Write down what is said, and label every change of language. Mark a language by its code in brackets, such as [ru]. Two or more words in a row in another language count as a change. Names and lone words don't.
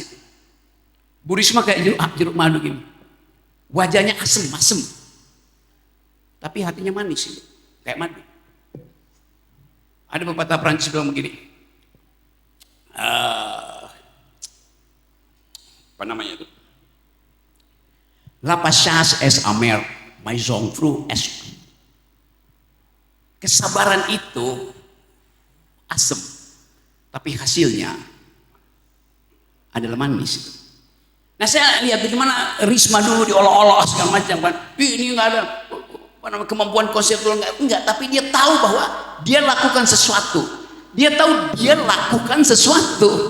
[id] Bu Risma kayak jeruk madu gini. Wajahnya asem, tapi hatinya manis itu, kayak madu. Ada pepatah Prancis bilang begini, apa namanya itu? [fr] La patience est amère, mais son fruit est. [id] Kesabaran itu asem, tapi hasilnya adalah manis. Nah saya lihat bagaimana Risma dulu diolok-olok segala macam kan, ini nggak ada kemampuan konseptual enggak, tapi dia tahu bahwa dia lakukan sesuatu, dia tahu dia lakukan sesuatu.